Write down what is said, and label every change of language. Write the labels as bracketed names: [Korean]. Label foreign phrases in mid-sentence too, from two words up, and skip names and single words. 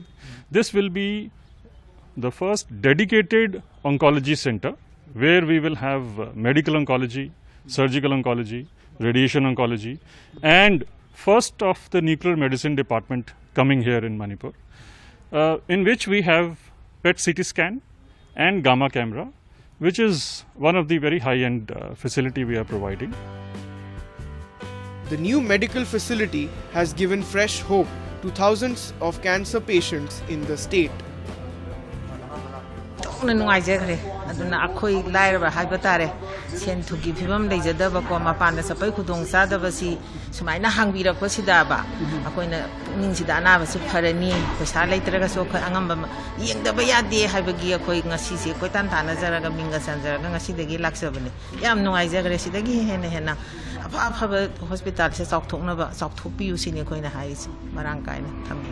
[English] This will be the first dedicated oncology center where we will have medical oncology, surgical oncology, radiation oncology, and first of the nuclear medicine department coming here in Manipur, in which we have PET CT scan and gamma camera, which is one of the very high-end facility we are providing. The new medical facility has given fresh hope to thousands of cancer patients in the state. [Manipuri] aduna akhoi lairaba haiba tare sen thugi phibam leijadaba ko mapanda sapai khudong sadaba si sumaina hangbirakpa sidaba akoina pukning sida anaba si pharani paisa leitraga so khoi angamba yengdaba yade haibagi akhoi ngasi se koitan thana jaraga minga sanjaraga ngasi dagi laksabani yam nungai jagre sidagi hena hena afa hospital se chokthoknaba chokthopiu sini koina haisi marang kaina thambi